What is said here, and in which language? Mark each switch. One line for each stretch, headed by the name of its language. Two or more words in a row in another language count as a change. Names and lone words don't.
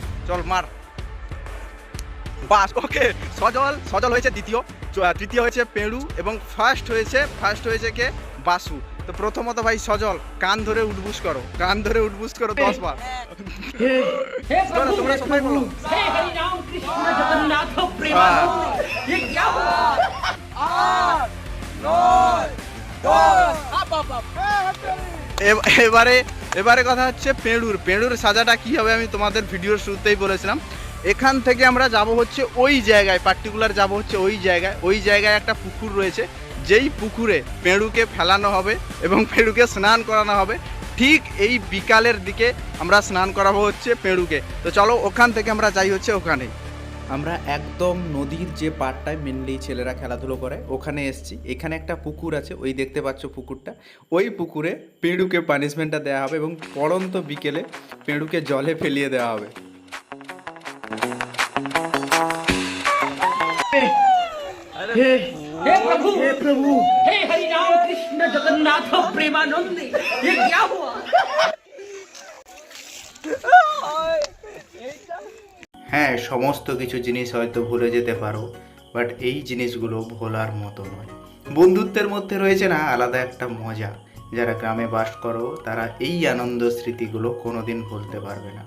Bangla: চল মার। বাস, ওকে। সজল হয়েছে দ্বিতীয়, তৃতীয় হয়েছে পেড়ু এবং ফার্স্ট হয়েছে কে? বাসু। তো প্রথমত ভাই সজল কান ধরে উঠবুস করো 10 বার।
Hindi: हे प्रभु,
Bangla: তোমরা সবাই বলো।
Hindi: हे हरि राम कृष्ण जगन्नाथ प्रेमानंद, ये क्या हुआ?
Bangla: এবারে কথা হচ্ছে পেড়ুর সাজাটা কি হবে আমি তোমাদের ভিডিওর শুরুতেই বলেছিলাম। এখান থেকে আমরা যাব হচ্ছে ওই জায়গায়, পার্টিকুলার যাব হচ্ছে ওই জায়গায় একটা পুকুর রয়েছে, যেই পুকুরে পেড়ুকে ফেলানো হবে এবং পেড়ুকে স্নান করানো হবে। ঠিক এই বিকালের দিকে আমরা স্নান করাবো হচ্ছে পেড়ুকে। তো চলো ওখান থেকে আমরা যাই হচ্ছে ওখানে। আমরা একদম নদীর যে পাড়টায় মেনলি ছেলেরা খেলাধুলো করে ওখানে এসেছি। এখানে একটা পুকুর আছে, ওই দেখতে পাচ্ছ পুকুরটা। ওই পুকুরে পেড়ুকে পানিশমেন্টটা দেওয়া হবে এবং পড়ন্ত বিকেলে পেড়ুকে জলে ফেলিয়ে দেওয়া হবে।
Hindi: हे प्रभु, हे हरि राम कृष्ण जगन्नाथ प्रेमानंद, ये क्या हुआ?
Bangla: হ্যাঁ, সমস্ত কিছু জিনিস হয়তো ভুলে যেতে পারো, বাট এই জিনিসগুলো ভোলার মতো নয়। বন্ধুত্বের মধ্যে রয়েছে না আলাদা একটা মজা। যারা গ্রামে বাস করো তারা এই আনন্দ স্মৃতিগুলো কোনোদিন ভুলতে পারবে না।